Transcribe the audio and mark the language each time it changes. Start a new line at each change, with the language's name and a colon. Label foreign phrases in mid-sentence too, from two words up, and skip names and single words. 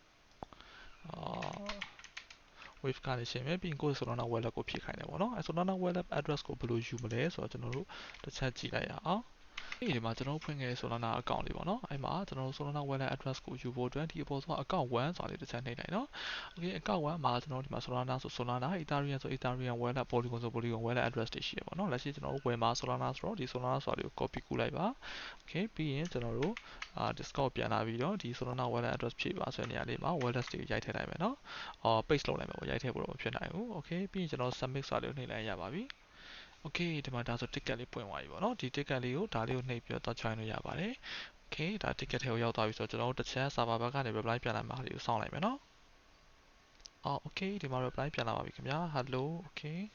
Burmese: wave ကနေရှင်းမယ်ပြီးရင်ကိုယ့် Solana wallet ကိုဖြည့်ခိုင်းတယ်ပေါ့နော်Solana
English: wallet address
Burmese: ကိုဘယ်လိုယူမလဲဆိုတော့ကျွန်တော်တို့တစ်ချက်ကြည့်လိုက်ရအောင်ဒီမှာကျွန်တော်တို့ဖွင့်ခဲ့တဲ့ Solana account လေးပေါ့နော်အဲ့မှာကျွန်တော်တို့ Solana
English: wallet address
Burmese: ကို ယူဖို့အတွက်ဒီအပေါ်ဆုံး account 1ဆိုတာလေးတစ်ချက်နှိပ်လိုက်နော် okay account 1မှာကျွန်တော်တို့ဒီမှာ Solana ဆို Solana Ethereum ဆို Ethereum wallet Polygon ဆို Polygon
English: wallet address
Burmese: တွေရှိရပေါ့နော်လက်ရှိ ကျွန်တော်တို့ဝယ်မှာ Solana ဆိုတော့ဒီ Solana ဆိုတာလေးကို copy ကူးလိုက်ပါ okay ပြီးရင်ကျွန်တော်တို့ Discord ပြန်လာပြီးတော့ဒီ Solana
English: wallet address
Burmese: ဖြည့်ပါဆိုတဲ့နေရာလေးမှာ wallet တွေရိုက်ထည့်လိုက်မယ်နော်paste လုပ်လိုက်မယ်ပေါ့ရိုက်ထည့်ဖို့တော့မဖြစ်နိုင်ဘူး okay ပြီးရင်ကျွန်တော် submit ဆိုတာလေးကိုနှိပ်လိုက်ရပါပြီokay ဒီမှာဒါဆို ticket လေးပွင့်သွားပြီပေါ့နော်ဒီ ticket လေးကိုဒါလေးကိုနှိပ်ပြီးတော့ join လို့ရပါတယ် okay ဒါ ticket ထဲကိုရောက်သွားပြီဆိုတော့ကျွန်တော်တို့တစ်ချက် server ဘက်ကနေ reply ပြန်လာမှာလေးကိုစောင့်လိုက်မယ်နော်okay ဒီမှာ reply ပြန်လာပါပြီခင်ဗျာ
English: hello okay